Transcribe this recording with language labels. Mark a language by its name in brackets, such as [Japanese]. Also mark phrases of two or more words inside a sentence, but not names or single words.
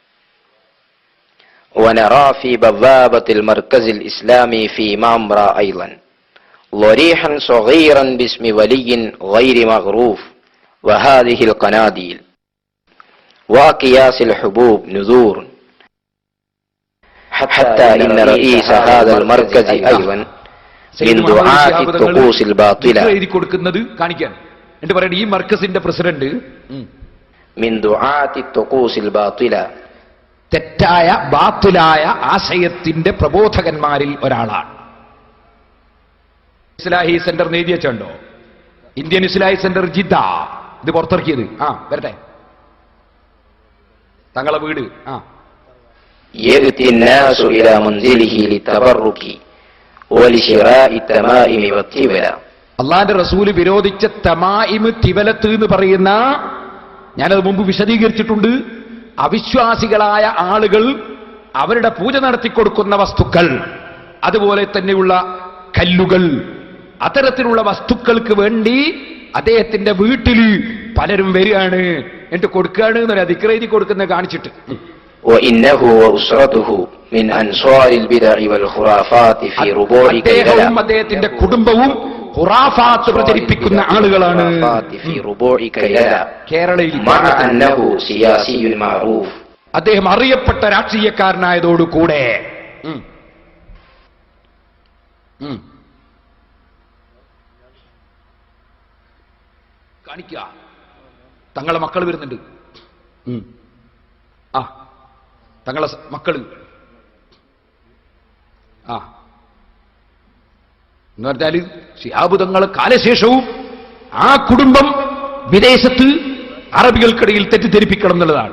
[Arabic] ونرى في بوابة المركز الإسلامي في مامرا أيضا ضريحا صغيرا باسم ولي غير مغروف، وهذه القناديل وأكياس الحبوب نذور. حتى إن رئيس هذا المركز أيضا من دعاة الطقوس الباطلة. [Malayalam] ഈ മർക്കസിന്റെ പ്രസിഡന്റ് [Arabic] من دعاة الطقوس الباطلة, [Malayalam] തെറ്റായ ബാത്തിലായ ആശയത്തിന്റെ പ്രബോധകന്മാരിൽ ഒരാളാണ്. ഇസ്ലാഹി സെന്റർ എഴുതിയച്ചുണ്ടോ? ഇന്ത്യൻ ഇസ്ലാഹി സെന്റർ ജിദ്ദ ഇത് പുറത്തിറക്കിയത്. വരട്ടെ, തങ്ങളെ വീട്. [Arabic] يأتي الناس إلى منزله للتبرك ولشراء التمائم والتبلة. [Malayalam] അള്ളാന്റെ റസൂല് വിരോധിച്ച തമായിമ് തിവലത്ത് എന്ന് പറയുന്ന, ഞാനത് മുമ്പ് വിശദീകരിച്ചിട്ടുണ്ട്, അവിശ്വാസികളായ ആളുകൾ അവരുടെ പൂജ നടത്തിക്കൊടുക്കുന്ന വസ്തുക്കൾ, അതുപോലെ തന്നെയുള്ള കല്ലുകൾ, അത്തരത്തിലുള്ള വസ്തുക്കൾക്ക് വേണ്ടി അദ്ദേഹത്തിന്റെ വീട്ടിൽ പലരും വരികയാണ്, എന്നിട്ട് കൊടുക്കുകയാണ് എന്നൊരു അധിക്രതി കൊടുക്കുന്നത് കാണിച്ചിട്ട്. [Arabic] وإنه وأسرته من أنصار البدع والخرافات في ربوع كيرلا. [Malayalam] അദ്ദേഹത്തിന്റെ കുടുംബവും ഖുറാഫാത്ത് പ്രചരിപ്പിക്കുന്ന ആളുകളാണ് കേരളയിൽ. [Arabic] مع أنه سياسي معروف. [Malayalam] അദ്ദേഹം അറിയപ്പെട്ട രാഷ്ട്രീയക്കാരനായതോടുകൂടെ കാണിക്കുക. തങ്ങളെ മക്കൾ വരുന്നുണ്ട്. തങ്ങളെ മക്കള് എന്ന് പറഞ്ഞാല് ശിഹാബ് തങ്ങളെ കാലശേഷവും ആ കുടുംബം വിദേശത്ത് അറബികൾക്കിടയിൽ തെറ്റിദ്ധരിപ്പിക്കണം എന്നുള്ളതാണ്.